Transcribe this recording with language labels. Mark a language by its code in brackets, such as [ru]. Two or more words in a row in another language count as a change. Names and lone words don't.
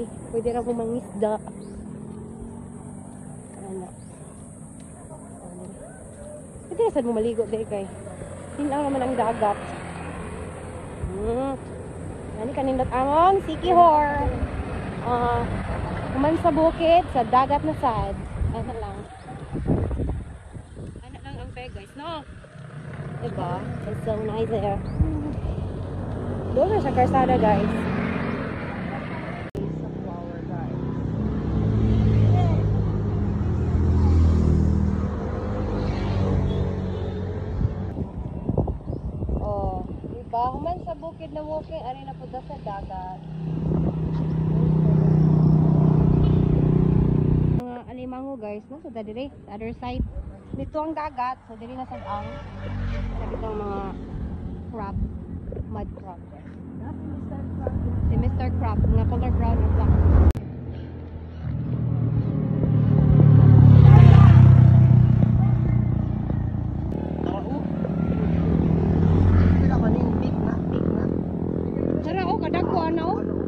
[ceb] Pwede ra kong mangisda. Ano. Pwede na sad mo maligo diri kay. Tinaw naman ang dagat. Ani kanindot among Sikihor. Kuman sa bukid, sa dagat na sad. [tl] Ano lang. Ano lang ang peg guys, no? Diba? [en] It's so nice there. [tl] Doon na sa karsada guys. Sa flower guys. Oh, diba? [ceb] Human sa bukid na walking, ari na po sa dagat. Mga alimango guys, no? So, dali sa [en] other side. [tl] Dito ang dagat, so [ceb] dali na sa ang. [tl] Dito ang mga crab, [en] mud crab. [ceb] Si Mr. Crab, nga [en] color brown [ceb] na black. Tara o, kadako ano o?